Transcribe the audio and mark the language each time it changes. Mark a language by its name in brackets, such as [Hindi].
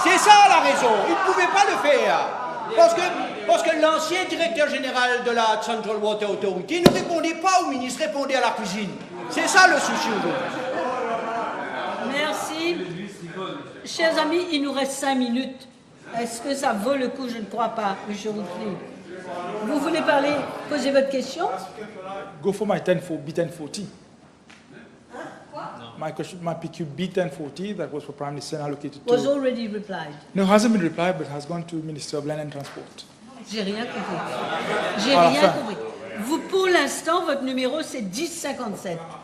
[French] C'est ça la raison, il ne pouvait pas le faire. Parce que l'ancien directeur général de la Central Water Authority ne répondait pas au ministre, répondait à la cuisine. C'est ça le souci aujourd'hui. Merci. Chers amis, il nous reste 5 minutes. Est-ce que ça vaut le coup? Je ne crois pas, monsieur Routely. Vous voulez parler, poser votre question? [English] Go for my B1040. My question, my PQ B1040 that was for Prime Minister allocated to... Was already replied. No, it hasn't been replied, but has gone to Minister of Land and Transport. [French] J'ai rien compris. J'ai rien compris. Vous, pour l'instant, votre numéro, c'est 1057.